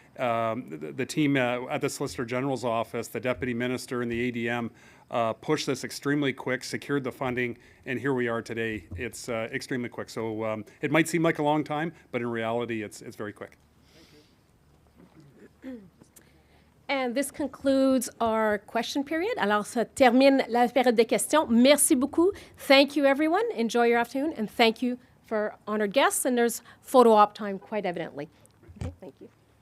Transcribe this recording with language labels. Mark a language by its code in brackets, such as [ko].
[en] The team at the Solicitor General's office, the Deputy Minister and the ADM pushed this extremely quick, secured the funding, and here we are today. It's extremely quick. So it might seem like a long time, but in reality, it's very quick. And this concludes our question period. [fr] Alors, ça termine la période de questions. Merci beaucoup. [en] Thank you, everyone. Enjoy your afternoon, and thank you for honored guests. And there's photo op time, quite evidently. Okay, thank you.